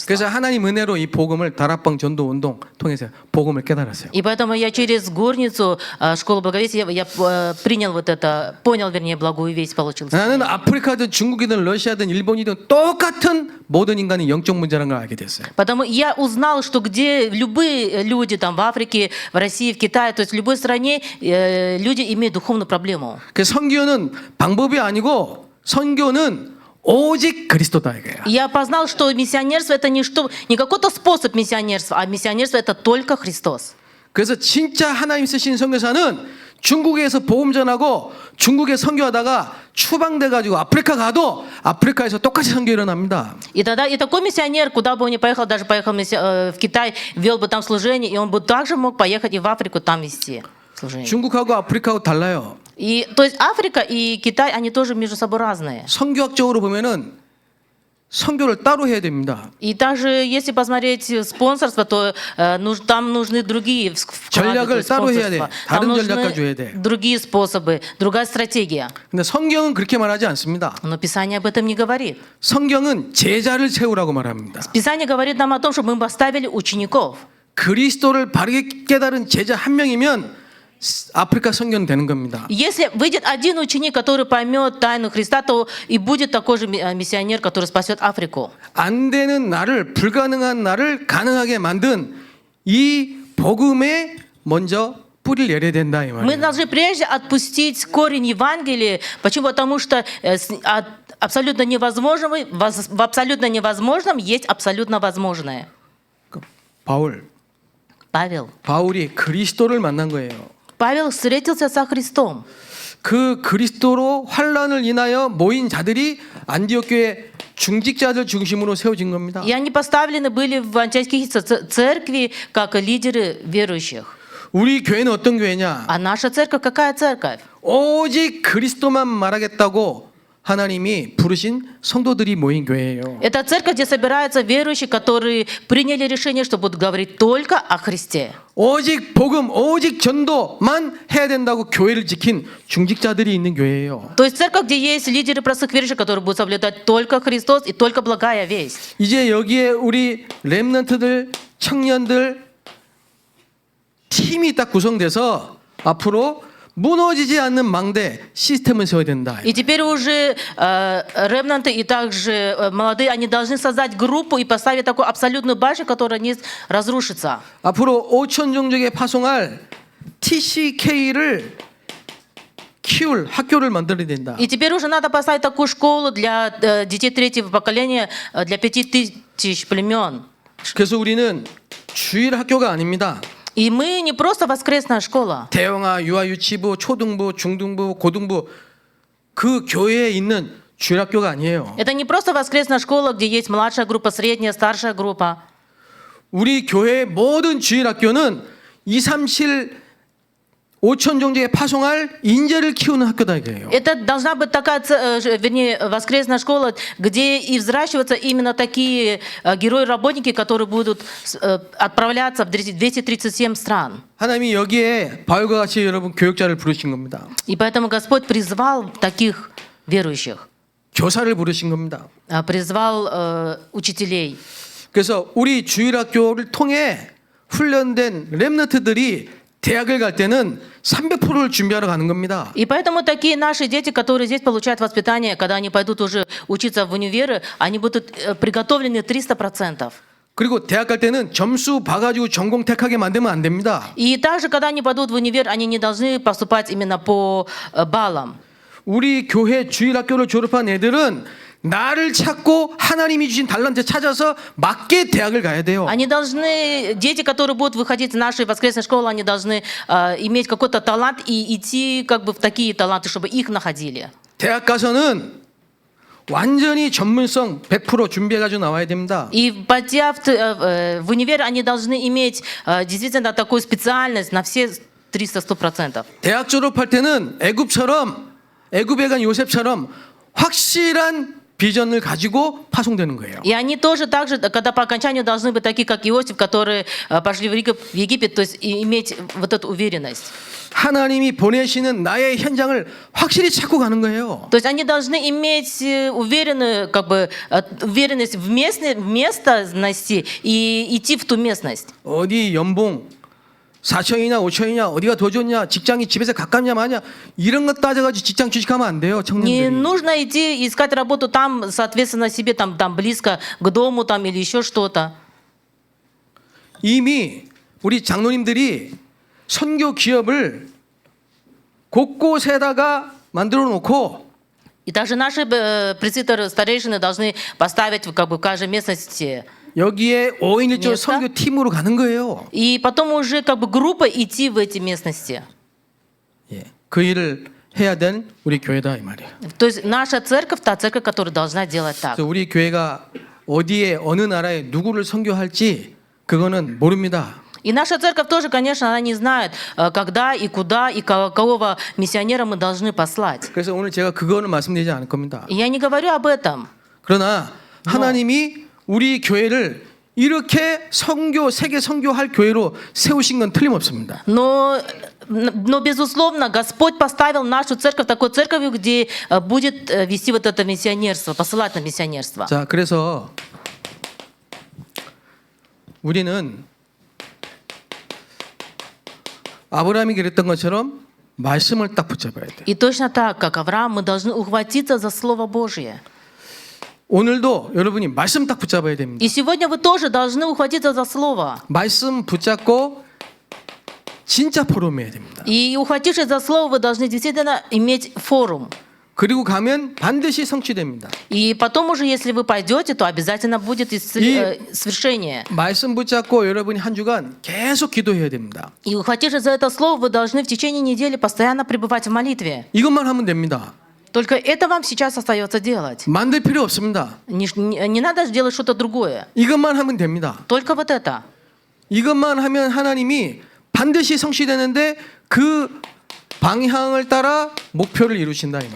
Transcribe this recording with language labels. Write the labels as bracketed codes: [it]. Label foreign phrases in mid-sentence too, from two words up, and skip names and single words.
[ko] 그래서 하나님 은혜로 이 복음을 다락방 전도 운동 통해서 복음을 깨달았어요. [ru] И поэтому я через горницу школу благовестия я принял вот это, понял, вернее, благую весть, получил. [ko] 나는 아프리카든 중국이든 러시아든 일본이든 똑같은 모든 인간이 영적 문제라는 걸 알게 됐어요. [ru] Потому я узнал, что где любые люди там в Африке, в России, в Китае, то есть в любой стране люди имеют духовную проблему. [ko] 그 선교는 방법이 아니고 선교는 오직 그리스도다 이거야. [ru] Я познал, что миссионерство это не какой-то способ миссионерства, а миссионерство это только Христос. [ko] 그래서 진짜 하나님 쓰신 선교사는 중국에서 복음 전하고 중국에 선교하다가 추방돼 가지고 아프리카 가도 아프리카에서 똑같이 선교 일어납니다. [ru] И тогда и такой миссионер, куда бы он ни поехал, даже поехал в Китай, вел бы там служение, и он бы также мог поехать и в Африку там вести служение. [ko] 중국하고 아프리카하고 달라요. [ru] И то есть Африка и Китай, они тоже между собой разные. [ko] 선교학적으로 보면은 선교를 따로 해야 됩니다. [ru] И также, если посмотреть спонсорство, то там нужны другие вклады, то [ko] 전략을 [ru] есть [ko] 따로 해야 돼. [ru] спонсорства. [ko] 다른 [ru] Там [ko] 전략 가져야 [ru] нужны [ko] 돼. [ru] другие способы, другая стратегия. [ko] 근데 성경은 그렇게 말하지 않습니다. [ru] Но Писание об этом не говорит. [ko] 성경은 제자를 세우라고 말합니다. [ru] Писание говорит нам о том, чтобы мы поставили учеников. [ko] 그리스도를 바르게 깨달은 제자 한 명이면 아프리카 선교는 되는 겁니다. [ru] Если выйдет один ученик, который поймет тайну Христа, то и будет такой же миссионер, который спасет Африку. [ko] 안 되는 나를 불가능한 나를 가능하게 만든 이 복음에 먼저 뿌리를 내려야 된다 이 [ru] Мы [ko] 말이에요. [ru] должны прежде отпустить корень Евангелия. Почему? Потому что абсолютно невозможного, в абсолютно невозможном есть абсолютно возможное. [ko] 바울이 그리스도를 만난 거예요. [ru] Павел встретился со Христом. [ko] 그 그리스도로 환란을 인하여 모인 자들이 안디옥 교회 중직자들 중심으로 세워진 겁니다. [ru] И они поставлены были в антиохийской церкви как лидеры верующих. [ko] 우리 교회는 어떤 교회냐? [ru] А наша церковь какая церковь? [ko] 오직 그리스도만 말하겠다고 하나님이 부르신 성도들이 모인 교회예요. [ru] Это церковь, где собираются верующие, которые приняли решение, что будут говорить только о Христе. [ko] 오직 복음, 오직 전도만 해야 된다고 교회를 지킨 중직자들이 있는 교회예요. [ru] То есть церковь, где есть лидеры простых верующих, которые будут соблюдать только Христос и только благая весть. [ko] 이제 여기에 우리 렘넌트들, 청년들 팀이 딱 구성돼서 앞으로 무너지지 않는 망대 시스템을 세워야 된다. [ru] И теперь уже ремнанты и также молодые, они должны создать группу и поставить такую абсолютную башню, которая не разрушится. [ko] 앞으로 5천 종족에 파송할 TCK를 키울 학교를 만들어야 된다. [ru] И теперь уже надо поставить такую школу для детей третьего поколения, для 5000 племен. [ko] 그래서 우리는 주일 학교가 아닙니다. [ru] И мы не просто воскресная школа. [ko] 대형아, 유아, 유치부, 초등부, 중등부, 고등부 그 교회에 있는 주일 학교가 아니에요. [ru] Это не просто воскресная школа, где есть младшая группа, средняя, старшая группа. [ko] 우리 교회의 모든 주일 학교는 237 5천 종족에 파송할 인재를 키우는 학교다 이거예요. [ru] Это должна быть такая, вернее, воскресная школа, где и взращиваются именно такие герои-работники, которые будут отправляться в 237 стран. [ko] 하나님이 여기에 바울과 같이 여러분 교육자를 부르신 겁니다. [ru] И поэтому Господь призвал таких верующих, [ko] 교사를 부르신 겁니다. [ru] призвал учителей. [ko] 그래서 우리 주일 학교를 통해 훈련된 렘넌트들이 대학을 갈 때는 300%를 준비하러 가는 겁니다. [ru] И поэтому такие наши дети, которые здесь получают воспитание, когда они пойдут уже учиться в универы, они будут приготовлены 300%. [ko] 그리고 대학 갈 때는 점수 봐가지고 전공 택하게 만들면 안 됩니다. [ru] И также, когда они пойдут в универ, они не должны поступать именно по баллам. [ko] 우리 교회 주일학교를 졸업한 애들은 나를 찾고 하나님이 주신 달란트 찾아서 맞게 대학을 가야 돼요. [ru] Они должны, дети, которые будут выходить из нашей воскресной школы, они должны иметь какой-то талант и идти как бы в такие таланты, чтобы их находили. [ko] 대학 가서는 완전히 전문성 100% 준비해가지고 나와야 됩니다. [ru] И пойдя в универ, они должны иметь действительно такую специальность на все 300-100%. [ko] 대학 졸업할 때는 애굽에 간 요셉처럼 확실한 비전을 가지고 파송되는 거예요. [ru] И они тоже так же, когда по окончанию должны быть такие, как Иосиф, которые пошли в Египет, то есть иметь вот эту уверенность. [ko] 하나님이 보내시는 나의 현장을 확실히 찾고 가는 거예요. [ru] То есть они должны иметь уверенность в местности и идти в ту местность. [ko] 어디 연봉 4천이냐 5천이냐 어디가 더 좋냐 직장이 집에서 가깝냐 마냐 이런 것 따져가지고 직장 취직하면 안 돼요. [ru] Не [ko] 청년들이. [ru] нужно идти искать работу там, соответственно, себе там близко к дому там, или еще что-то. [ko] 이미 우리 장로님들이 선교 기업을 곳곳에다가 만들어 놓고 [ru] И также наши пресвитеры, старейшины должны поставить как бы в каждой местности. [ko] 여기에 5인 1조 [ru] место. [ko] 선교 팀으로 가는 거예요. [ru] И потом уже как бы группа идти в эти местности. [ko] 예. 그 일을 해야 된 우리 교회다 이 말이에요. [ru] То есть наша церковь, та церковь, которая должна делать так. [ko] 그래서 우리 교회가 어디에 어느 나라에 누구를 선교할지 그거는 모릅니다. [ru] И наша церковь тоже, конечно, она не знает, когда и куда и какого миссионера мы должны послать. [ko] 그래서 오늘 제가 그거는 말씀드리지 않을 겁니다. [ru] И я не говорю об этом. [ko] 그러나 하나님이 우리 교회를 이렇게 세계 선교할 교회로 세우신 건 틀림없습니다. [ru] Но, безусловно, Господь поставил нашу церковь такой церковью, где будет вести вот это миссионерство, посылать на миссионерство. [ko] 자, 그래서 우리는 아브라함이 그랬던 것처럼 말씀을 딱 붙잡아야 돼요. [ru] И точно так, как Авраам, мы должны ухватиться за Слово Божие. [ko] 오늘도 여러분이 말씀 딱 붙잡아야 됩니다. [ru] И сегодня вы тоже должны ухватиться за Слово. [ko] 말씀 붙잡고 진짜 포럼해야 됩니다. [ru] И ухватившись за Слово, вы должны действительно иметь форум. [ko] 그리고 가면 반드시 성취됩니다. [ru] И потом уже, если вы пойдете, то обязательно будет свершение. [ko] 말씀 붙잡고 여러분이 한 주간 계속 기도해야 됩니다. [ru] И ухватившись за это слово, вы должны в течение недели постоянно пребывать в молитве. [ko] 이것만 하면 됩니다. [ru] Только это вам сейчас остается делать. [ko] 만들 필요 없습니다. [ru] Не надо делать что-то другое. [ko] 이것만 하면 됩니다. [ru] Только вот это. [ko] 이것만 하면 하나님이 반드시 성취되는데 그 방향을 따라 목표를 이루신다 이 말이에요.